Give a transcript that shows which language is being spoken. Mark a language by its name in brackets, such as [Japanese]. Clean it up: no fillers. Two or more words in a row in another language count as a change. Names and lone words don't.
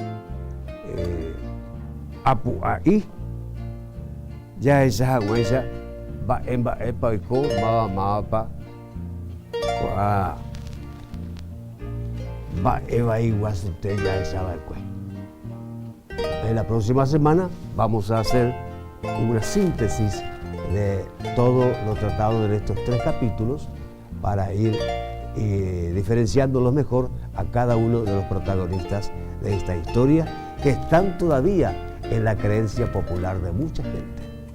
[Guarani] apu'a'i jahecha hag̃uáicha mba'emba'épa oiko mávamávapa ko'ã mba'evai guasute jahechava'ekue [Spanish] En la próxima semana vamos a hacer una síntesis de todo lo tratado en estos 3 capítulos para ir diferenciándolos mejor a cada uno de los protagonistas de esta historia que están todavía en la creencia popular de mucha gente.